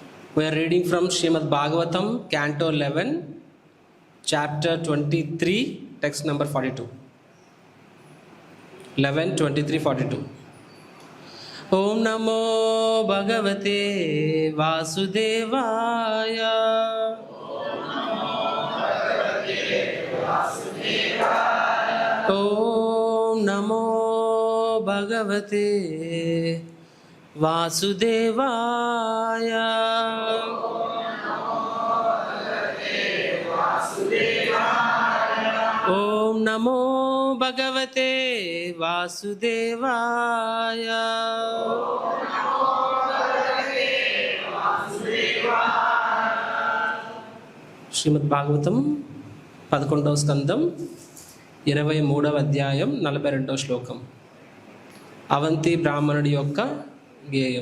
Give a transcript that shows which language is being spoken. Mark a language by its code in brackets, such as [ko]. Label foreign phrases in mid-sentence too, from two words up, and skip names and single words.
[en] We are reading from Srimad Bhagavatam, Canto 11, Chapter 23, text number 42. 11, 23, 42. [sa] ओम् नमो भगवते वासुदेवाय. ओम् नमो भगवते वासुदेवाय. ओम् नमो भगवते वासुदेवाय. [te] శ్రీమద్ భాగవతం 11వ స్కందం 23వ అధ్యాయం 42వ శ్లోకం. అవంతి బ్రాహ్మణుడి యొక్క గేయం.